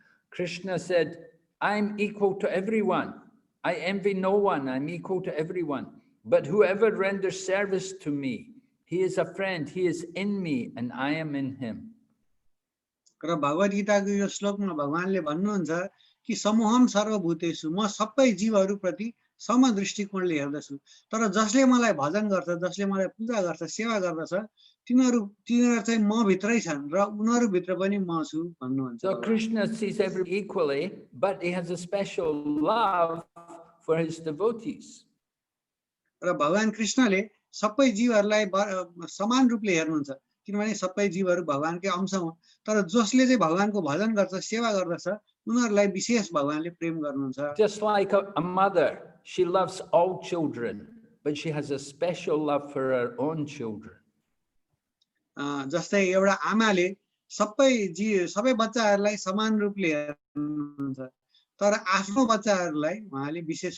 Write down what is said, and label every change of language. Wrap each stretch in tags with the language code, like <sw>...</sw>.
<en>Krishna said, I'm equal to everyone. I envy no one. I'm equal to everyone. But whoever renders service to me, he is a friend. He is in me and I am in him.</en> <ne>र भगवत गीताको यो श्लोकमा भगवानले भन्नुहुन्छ कि</ne> <sa>समूहम सर्वभूतेषु,</sa> <ne>म सबै जीवहरू प्रति सम दृष्टिकोणले हेर्दछु, तर जसले मलाई भजन गर्छ, जसले मलाई पूजा गर्छ, सेवा गर्दछ, तिनीहरू चाहिँ म भित्रै छन् र उनीहरू भित्र पनि म छु भन्नुहुन्छ।</ne> <en>So Krishna sees everyone equally, but he has a special love for his devotees.</en> <ne>र भगवान कृष्णले सबै जीवहरूलाई समान रूपले हेर्नुहुन्छ, किनभने सबै जीवहरू भगवानकै अंश हुन् तर जसले चाहिँ भगवानको भजन गर्छ सेवा गर्दछ उनीहरूलाई विशेष भगवानले प्रेम गर्नुहुन्छ</ne> <en>Just like a mother, she loves all children, but she has a special love for her own children.</en> <ne>जस्तै एउटा आमाले सबै बच्चाहरूलाई समान रूपले हेर्नुहुन्छ तर आफ्नो बच्चाहरूलाई उहाँले विशेष</ne>